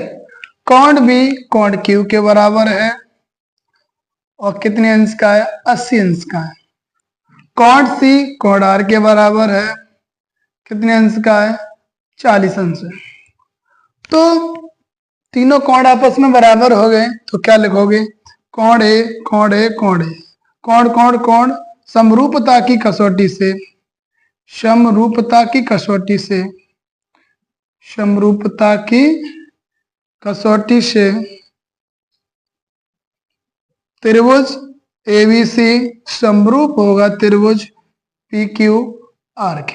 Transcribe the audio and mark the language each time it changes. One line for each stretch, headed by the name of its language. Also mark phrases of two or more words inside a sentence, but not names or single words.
Hindi: कोण बी कोण क्यू के बराबर है और कितने अंश का है? 80 अंश का है। कोण सी कोण आर के बराबर है। कितने अंश का है? 40 अंश है। तो तीनों कोण आपस में बराबर हो गए तो क्या लिखोगे? कोण ए कोण ए कोण ए कोण कोण कोण समरूपता की कसौटी से त्रिभुज एबीसी समरूप होगा त्रिभुज पीक्यूआर के।